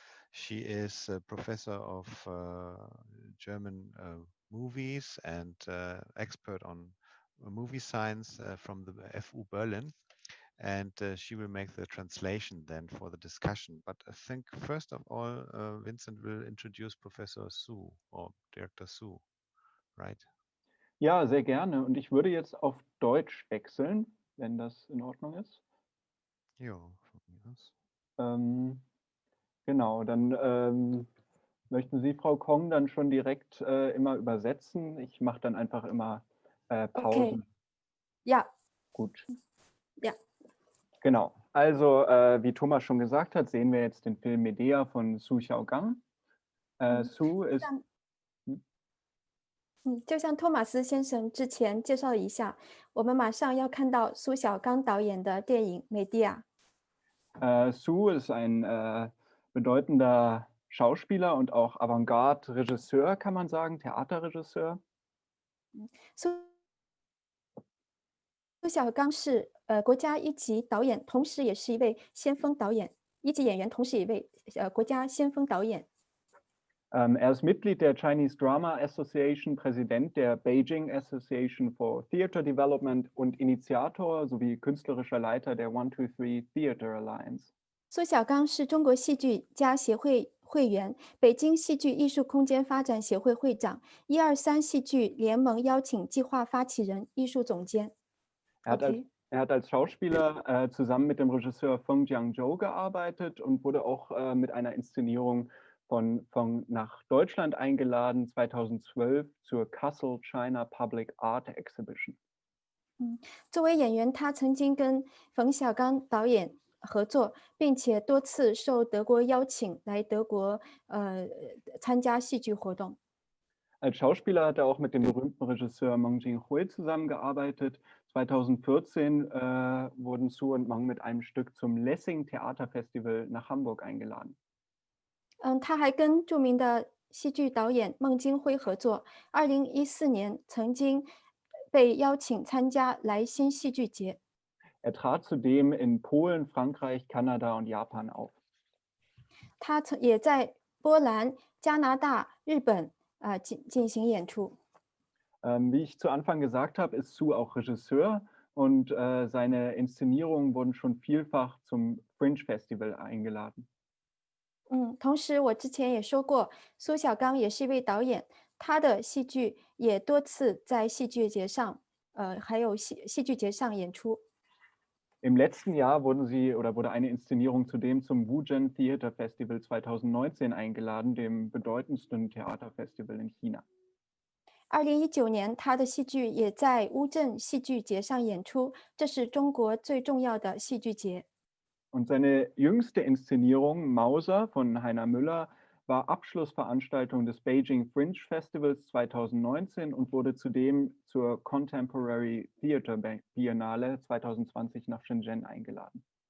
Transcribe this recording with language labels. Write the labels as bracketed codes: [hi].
[en] She is a professor of German movies and expert on movie science from the FU Berlin. And she will make the translation then for the discussion. But I think first of all, Vincent will introduce Professor Su or Director Su, right? [de] Ja, sehr gerne. Und ich würde jetzt auf Deutsch wechseln, wenn das in Ordnung ist. Ja, von mir aus. Genau, dann möchten Sie, Frau Kong, dann schon direkt immer übersetzen. Ich mache dann einfach immer Pausen. Okay. Ja. Gut. Ja. Genau. Also, wie Thomas schon gesagt hat, sehen wir jetzt den Film Medea von Su Xiaogangzu. Su ist... [zh] 就像托马斯先生之前介绍了一下，我们马上要看到苏小刚导演的电影《Medea》。 [de] Su ist ein bedeutender Schauspieler und auch Avantgarde-Regisseur, kann man sagen, Theaterregisseur. [zh] 苏小刚是国家一级导演，同时也是一位先锋导演，一级演员，同时也一位国家先锋导演。 [de] Er ist Mitglied der Chinese Drama Association, Präsident der Beijing Association for Theater Development und Initiator sowie künstlerischer Leiter der 123 Theater Alliance. [zh] 苏小刚是中国戏剧家协会会员，北京戏剧艺术空间发展协会会长，123戏剧联盟邀请计划发起人、艺术总监。 [de] Er hat als Schauspieler zusammen mit dem Regisseur Feng Jiangzhou gearbeitet und wurde auch mit einer Inszenierung nach Deutschland eingeladen, 2012 zur Kassel China Public Art Exhibition. [zh] 作为演员，他曾经跟冯小刚导演合作，并且多次受德国邀请来德国参加戏剧活动。 [de] Als Schauspieler hat er auch mit dem berühmten Regisseur Meng Jinghui zusammengearbeitet. 2014 wurden Su und Meng mit einem Stück zum Lessing Theaterfestival nach Hamburg eingeladen. [zh] 他还跟著名的戏剧导演孟京辉合作，2014年曾经被邀请参加莱辛戏剧节。 [de] Er trat zudem in Polen, Frankreich, Kanada und Japan auf. [zh] 他也在波兰、加拿大、日本进行演出。 [de] Wie ich zu Anfang gesagt habe, ist Su auch Regisseur und seine Inszenierungen wurden schon vielfach zum Fringe Festival eingeladen. [zh] 同时我之前也说过，苏小刚也是一位导演，他的戏剧也多次在戏剧节上，还有戏剧节上演出。 [de] Im letzten Jahr wurde eine Inszenierung zudem zum Wuzhen Theater Festival 2019 eingeladen, dem bedeutendsten Theaterfestival in China. [zh] 2019年，他的戏剧也在乌镇戏剧节上演出，这是中国最重要的戏剧节。 [de] Und seine jüngste Inszenierung, Mauser von Heiner Müller, war Abschlussveranstaltung des Beijing Fringe Festivals 2019 und wurde zudem zur Contemporary Theater Biennale 2020 nach Shenzhen eingeladen.